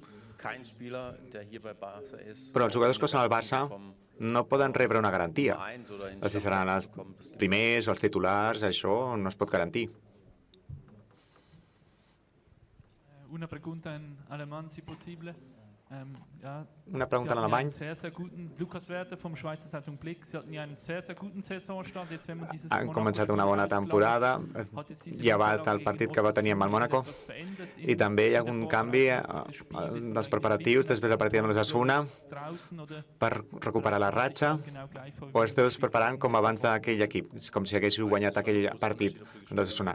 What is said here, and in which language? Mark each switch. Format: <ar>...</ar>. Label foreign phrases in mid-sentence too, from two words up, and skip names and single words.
<ca>Però els jugadors que són al Barça no poden rebre una garantia. Si seran els primers o els titulars, això no es pot garantir.</ca> <es>Una pregunta en alemán, si possible.</es> <ca>Una pregunta en alemany.</ca> <de>Lukas Werter vom Schweizer Zeitung Blick. Sie hatten ja einen sehr guten Saisonstart. Jetzt, wenn man dieses</de> <ca>Han començat una bona temporada, llevat el partit que va tenir amb el Mónaco, i també hi ha un canvi dels preparatius després del partit amb l'Osasuna per recuperar la ratxa, o esteu preparant com abans d'aquell equip, com si haguéssiu guanyat aquell partit amb l'Osasuna.</ca>